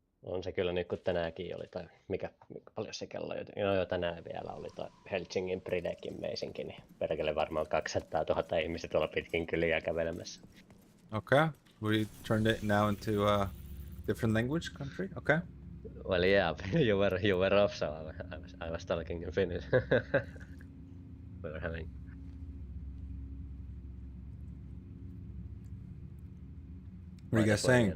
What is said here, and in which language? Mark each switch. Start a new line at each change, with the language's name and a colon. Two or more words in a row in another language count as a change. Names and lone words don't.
Finnish: on se kyllä nyt kun tänäänkin oli, tai mikä paljon se kello, no jo tänään vielä oli toi Helsingin Pridekin meisinkin, niin perkele varmaan 200 000 ihmistä tuolla pitkin kyliä kävelemässä.
English: Okay. We turned it now into a different language country. Okay. Well, yeah, you were off, so I was talking in Finnish. We were having. What are you guys saying?